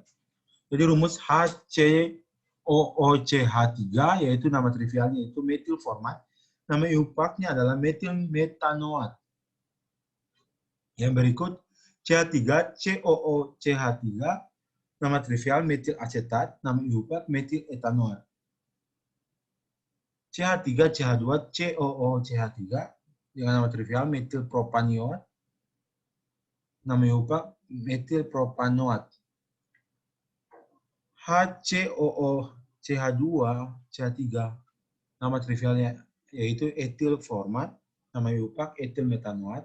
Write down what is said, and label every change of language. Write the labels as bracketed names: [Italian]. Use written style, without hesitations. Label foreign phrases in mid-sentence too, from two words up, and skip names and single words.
[Indonesian] Jadi rumus HCOOCH3 yaitu nama trivialnya itu metil format. Nama IUPAC-nya adalah metil metanoat. Yang berikut CH3 COOCH3 nama trivial metil asetat, nama IUPAC metil etanoat. CH3 CH2 COOCH3 dengan nama trivial metil propanoat, nama IUPAC metil propanoat. HCOOCH2 CH3 nama trivialnya yaitu etil format, nama IUPAC etil metanoat.